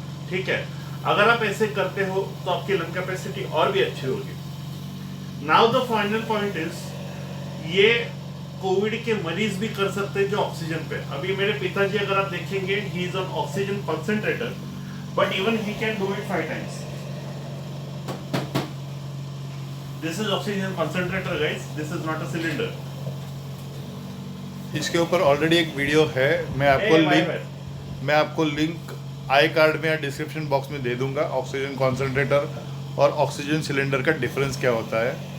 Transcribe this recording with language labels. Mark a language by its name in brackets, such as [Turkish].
[Hindi] ठीक है, अगर आप ऐसे करते हो तो आपकी लंग कैपेसिटी और भी अच्छी होगी। [English] now the final point is, [Hindi] ये कोविड के मरीज भी कर सकते हैं जो ऑक्सीजन पे। अभी मेरे पिताजी अगर आप देखेंगे, [English] He is on oxygen concentrator, but even he can do it 5 times. This is oxygen concentrator guys, this is not a cylinder. [Hindi] इसके ऊपर ऑलरेडी एक वीडियो है, मैं आपको लिंक आई कार्ड में या डिस्क्रिप्शन बॉक्स में दे दूंगा। ऑक्सीजन कॉन्सेंट्रेटर और ऑक्सीजन सिलेंडर का डिफरेंस क्या होता है।